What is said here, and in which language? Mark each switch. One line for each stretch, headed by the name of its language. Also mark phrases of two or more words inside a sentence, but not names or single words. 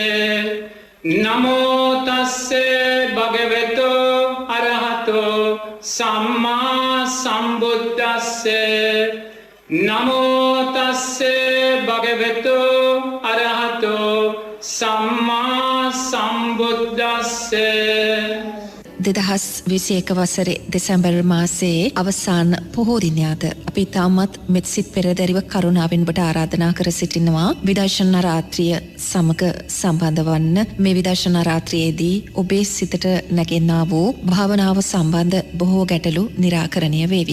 Pali: නමෝ තස්ස භගවතු අරහතෝ සම්මා සම්බුද්දස්ස. නමෝ තස්ස භගවතු අරහතෝ සම්මා සම්බුද්දස්ස.
Sinhala: 2021 වසරේ දෙසැම්බර් මාසයේ අවසාන පොහෝ දිනයද අපි තාමත් මෙත්සිත පෙරදැරිව කරුණාවෙන් ඔබට ආරාධනා කර සිටිනවා විදර්ශනා රාත්‍රිය සමග සම්බන්ධ වන්න. මේ විදර්ශනා රාත්‍රියේදී ඔබේ සිතට නැගෙන්නා වූ භාවනාව සම්බන්ධ බොහෝ ගැටලු निराකරණය වේවි.